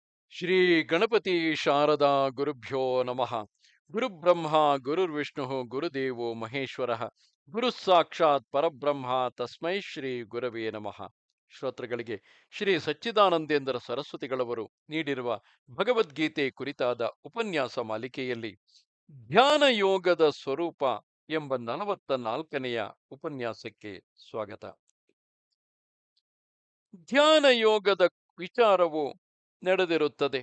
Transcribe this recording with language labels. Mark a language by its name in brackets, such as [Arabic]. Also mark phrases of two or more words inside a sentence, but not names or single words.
[Sanskrit] ಶ್ರೀ ಗಣಪತಿ ಶಾರದಾ ಗುರುಭ್ಯೋ ನಮಃ. ಗುರುಬ್ರಹ್ಮ ಗುರುರ್ವಿಷ್ಣು ಗುರುದೇವೋ ಮಹೇಶ್ವರ. ಗುರು ಸಾಕ್ಷಾತ್ ಪರಬ್ರಹ್ಮ ತಸ್ಮೈ ಶ್ರೀ ಗುರವೇ ನಮಃ. [Kannada] ಶ್ರೋತೃಗಳಿಗೆ ಶ್ರೀ ಸಚ್ಚಿದಾನಂದೇಂದ್ರ ಸರಸ್ವತಿಗಳವರು ನೀಡಿರುವ ಭಗವದ್ಗೀತೆ ಕುರಿತಾದ ಉಪನ್ಯಾಸ ಮಾಲಿಕೆಯಲ್ಲಿ ಧ್ಯಾನ ಯೋಗದ ಸ್ವರೂಪ ಎಂಬ 44ನೆಯ ಉಪನ್ಯಾಸಕ್ಕೆ ಸ್ವಾಗತ. ಧ್ಯಾನ ಯೋಗದ ವಿಚಾರವು ನಡೆದಿರುತ್ತದೆ.